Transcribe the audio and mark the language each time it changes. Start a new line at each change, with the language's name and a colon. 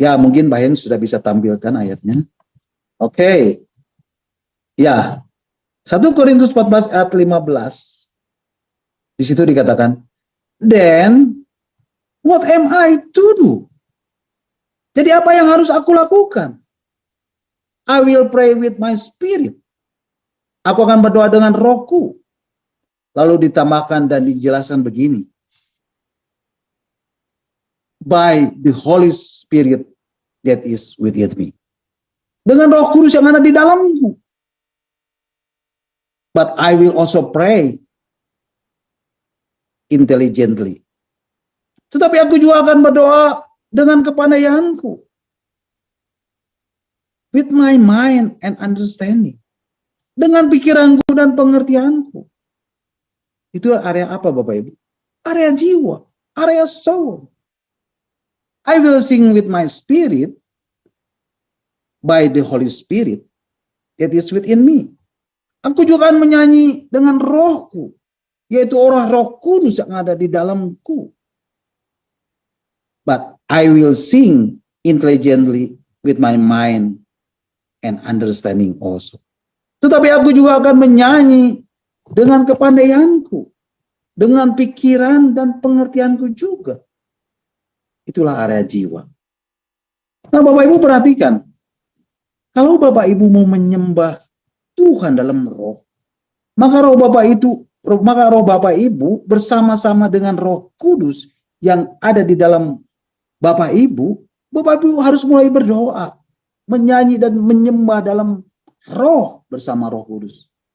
Indonesian: Ya, mungkin Mbak Hen sudah bisa tampilkan ayatnya. Oke. Ya. 1 Korintus 14 ayat 15. Di situ dikatakan,
English: "Then what am I to do?"
Indonesian: Jadi apa yang harus aku lakukan?
English: I will pray with my spirit.
Indonesian: Aku akan berdoa dengan rohku. Lalu ditambahkan dan dijelaskan begini.
English: By the Holy Spirit that is within me.
Indonesian: Dengan Roh Kudus yang ada di dalamku.
English: But I will also pray intelligently.
Indonesian: Tetapi aku juga akan berdoa dengan kepandaianku.
English: With my mind and understanding.
Indonesian: Dengan pikiranku dan pengertianku. Itu area apa Bapak Ibu? Area jiwa. Area soul.
English: I will sing with my spirit by the Holy Spirit that is within me.
Indonesian: Aku juga akan menyanyi dengan rohku. Yaitu orang Roh Kudus yang ada di dalamku.
English: But I will sing intelligently with my mind and understanding also.
Indonesian: Tetapi aku juga akan menyanyi dengan kepandaianku, dengan pikiran dan pengertianku juga. Itulah area jiwa. Nah, Bapak Ibu perhatikan, kalau Bapak Ibu mau menyembah Tuhan dalam roh, maka roh Bapak Ibu bersama-sama dengan Roh Kudus yang ada di dalam Bapak Ibu harus mulai berdoa, menyanyi dan menyembah dalam roh bersama Roh Kudus.